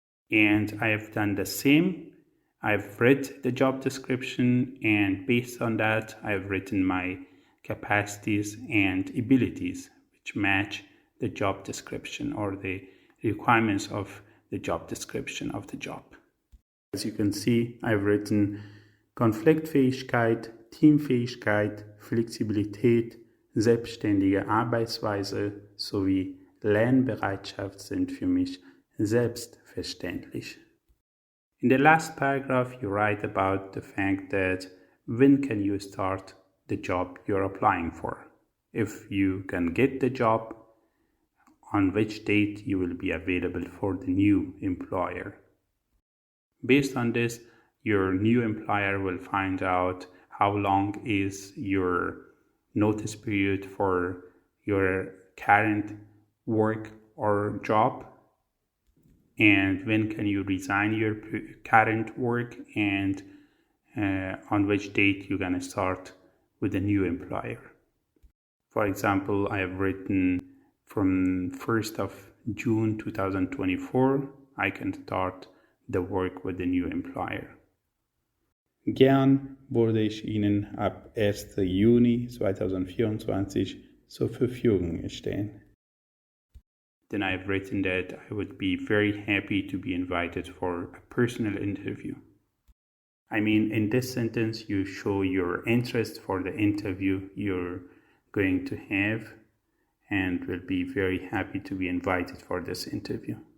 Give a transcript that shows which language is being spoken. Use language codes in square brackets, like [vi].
[en] And I have done the same. I've read the job description, and based on that, I've written my capacities and abilities which match the job description or the requirements of the job description of the job. As you can see, I've written [de] Konfliktfähigkeit, Teamfähigkeit, Flexibilität, selbstständige Arbeitsweise sowie Lernbereitschaft sind für mich selbstverständlich. [en] In the last paragraph, you write about the fact that when can you start the job you're applying for? If you can get the job, on which date you will be available for the new employer. Based on this, your new employer will find out how long is your notice period for your current work or job, and when can you resign your current work, and on which date you're gonna start with a new employer. For example, I have written from 1st of June 2024, I can start the work with the new employer. [de] Gern würde ich Ihnen ab 1. Juni 2024 zur Verfügung stehen. [en] Then I've written that I would be very happy to be invited for a personal interview. I mean, in this sentence, you show your interest for the interview you're going to have and will be very happy to be invited for this interview.